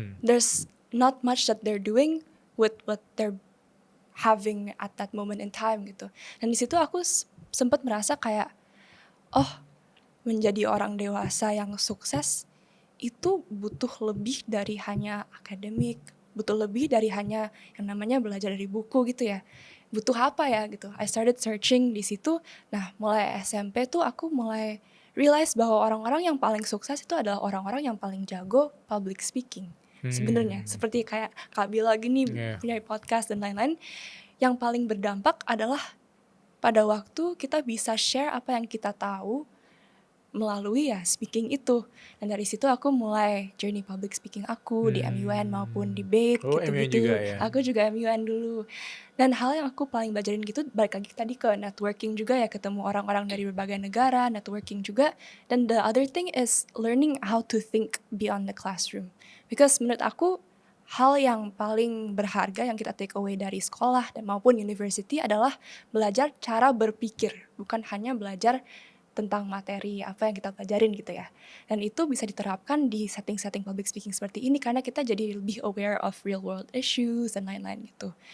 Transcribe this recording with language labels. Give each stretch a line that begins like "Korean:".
English: There's not much that they're doing with what they're having at that moment in time gitu.
Indonesian: Dan di situ aku sempat merasa kayak, menjadi orang dewasa yang sukses itu butuh lebih dari hanya akademik, butuh lebih dari hanya yang namanya belajar dari buku gitu ya. Butuh apa ya gitu.
English: I started searching
Indonesian: di situ. Nah, mulai SMP tuh aku mulai realize bahwa orang-orang yang paling sukses itu adalah orang-orang yang paling jago public speaking. Sebenarnya seperti kayak Kak Bila gini punya podcast dan lain-lain, yang paling berdampak adalah pada waktu kita bisa share apa yang kita tahu melalui ya speaking itu. Dan dari situ aku mulai journey public speaking aku di MUN maupun debate Oh, gitu-gitu. MUN juga ya? Aku juga MUN dulu. Dan hal yang aku paling belajarin gitu balik lagi tadi ke networking juga ya, ketemu orang-orang dari berbagai negara, networking juga.
English: Dan the other thing is learning how to think beyond the classroom.
Indonesian: Because menurut aku hal yang paling berharga yang kita
English: take away
Indonesian: dari sekolah dan maupun university adalah belajar cara berpikir, bukan hanya belajar tentang materi apa yang kita pelajarin gitu ya. Dan itu bisa diterapkan di setting-setting public speaking seperti ini karena kita jadi lebih
English: aware of real world issues
Indonesian: dan lain-lain gitu.